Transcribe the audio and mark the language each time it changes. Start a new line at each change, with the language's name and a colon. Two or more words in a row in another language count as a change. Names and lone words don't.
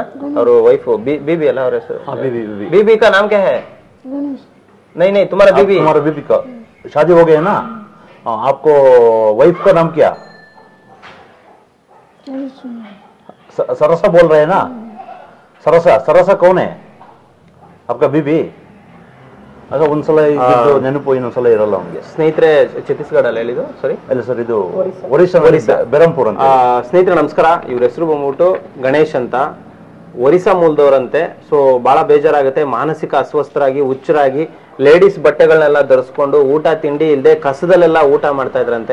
Hindi: और वाइफ बीबी है ना? और बीबी का नाम क्या है? नहीं तुम्हारा बीबी का शादी हो गया ना? आपको वाइफ का नाम क्या? सरसा बोल रहे हैं ना? सरसा कौन है आपका बीबी?
Kannada: ಅದ ಒಂದ್ಸಲ ನೆನಪು, ಇನ್ನೊಂದ್ಸಲ ಇರಲ್ಲ ಅವ್ನಿಗೆ. ಸ್ನೇಹಿತರೆ ಛತ್ತೀಸ್ಗಢ ಅಲ್ಲಿ ಹೇಳಿದ್ದು? ಸರಿ ಅಲ್ಲ ಸರ್, ಇದು ಒರಿಸ್ಸಾ ಬೆರಂಪುರ್ ಅಂತ. ಸ್ನೇಹಿತರೆ ನಮಸ್ಕಾರ. ಇವ್ರ ಹೆಸರು ಬಂದ್ಬಿಟ್ಟು ಗಣೇಶ್ ಅಂತ. ಒರಿಸ್ಸಾ ಮೂಲದವರಂತೆ. ಸೊ ಬಹಳ ಬೇಜಾರಾಗುತ್ತೆ. ಮಾನಸಿಕ ಅಸ್ವಸ್ಥರಾಗಿ, ಹುಚ್ಚರಾಗಿ, ಲೇಡೀಸ್ ಬಟ್ಟೆಗಳನ್ನೆಲ್ಲ ಧರಿಸ್ಕೊಂಡು ಊಟ ತಿಂಡಿ ಇಲ್ಲದೆ ಕಸದಲ್ಲೆಲ್ಲ ಊಟ ಮಾಡ್ತಾ ಇದ್ರಂತೆ.